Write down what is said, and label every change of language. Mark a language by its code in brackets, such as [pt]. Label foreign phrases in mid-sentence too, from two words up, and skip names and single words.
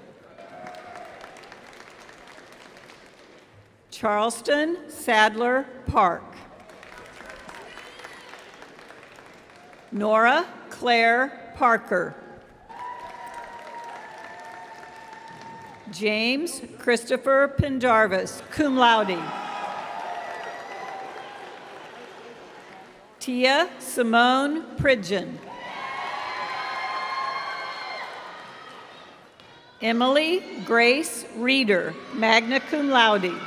[en] Charleston Sadler Park. Nora Claire Parker. James Christopher Pendarvis, [la] cum laude. [en] Tia Simone Pridgeon. Emily Grace Reeder, [la] magna cum laude.